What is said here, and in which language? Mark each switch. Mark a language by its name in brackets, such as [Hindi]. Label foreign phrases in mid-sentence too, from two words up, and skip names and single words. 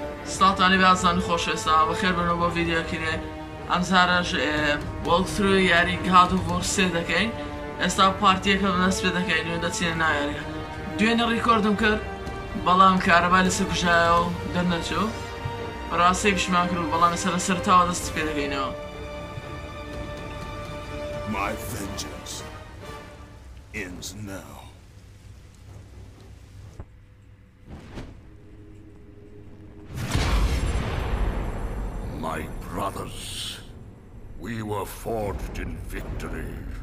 [Central Kurdish] سڵاتانی بازان خۆشەویستان بەخێر بنەوە بۆ ڤیدیۆکینێ ئەم جارەش وەڵکترۆ یاری گات و ڤۆر 3 دەکەین ئێستا پارتیەکە دەست پێ دەکەین و دەچینە ناو یاریەکە دوێنێ ڕیکۆردم کرد بەڵام کارەبا لەسەر کوژایەوە دەرنەچوو ڕاستی پشمان کرد و بەڵام لەسەر سەرتاوە دەست پێ دەکەینەوە. [English] My vengeance ends now. My brothers, we were forged in victory.